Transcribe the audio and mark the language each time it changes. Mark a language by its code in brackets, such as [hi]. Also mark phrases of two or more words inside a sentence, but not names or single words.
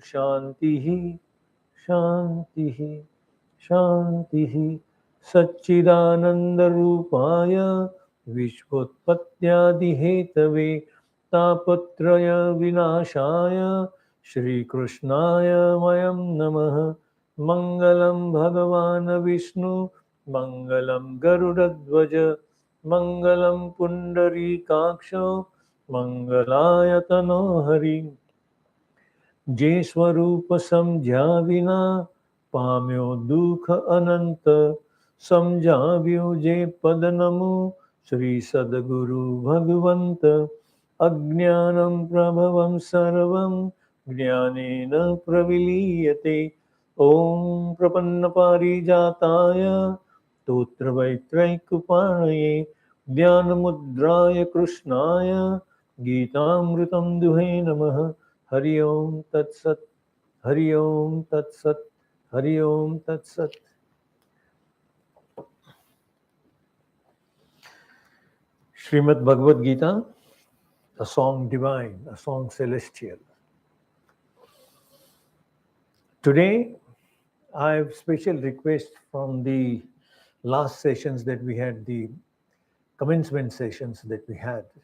[sa] शान्तिः शान्तिः शान्तिः सच्चिदानन्दरूपाय विश्वोत्पत्त्यादिहेतवे तापत्रयविनाशाय श्रीकृष्णाय वयं नमः मङ्गलं भगवान् विष्णुः मङ्गलं गरुडध्वजः मङ्गलं पुण्डरीकाक्षः मङ्गलायतनो हरिः. [gu] જે સ્વરૂપ સમજ્યા વિના પામ્યો દુઃખ અનંત, સમજાવ્યું જે પદ નમું શ્રી સદગુરુ ભગવંત. [sa] अज्ञानम् प्रभवम् सर्वम् ज्ञानेन प्रविलीयते. ओम् प्रपन्न पारिजाताय तोत्त्रवेत्रैकपाणये ज्ञानमुद्राय कृष्णाय गीतामृतम् दुहे नमः. हरि ओम् तत्सत्। हरि ओम् तत्सत्. हरि ओम् तत्सत्. [en] Srimad Bhagavad Gita, a song divine, a song celestial. Today, I have special request from the last sessions that we had, the commencement sessions that we had,